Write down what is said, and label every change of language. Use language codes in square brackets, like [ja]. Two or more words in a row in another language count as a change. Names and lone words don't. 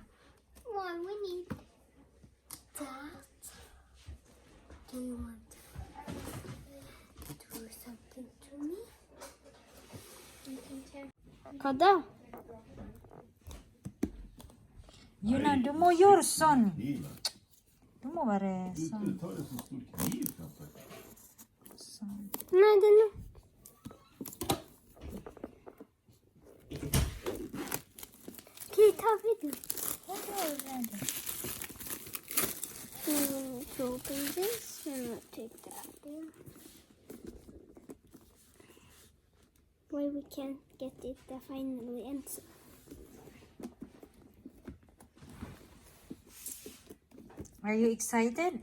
[en] Why we need that? Do you want to do something to me? You can tell. Kada? Yuna, [no] du må gjøre sånn. Kniven. Du må være Du sånn. tar en sånn stor kniv framför. Sånn. [sv] Nej, den är... Okej, ta vid den. [en] So open this and I'll take that in. Why we can't get it the finally answer. Are you excited?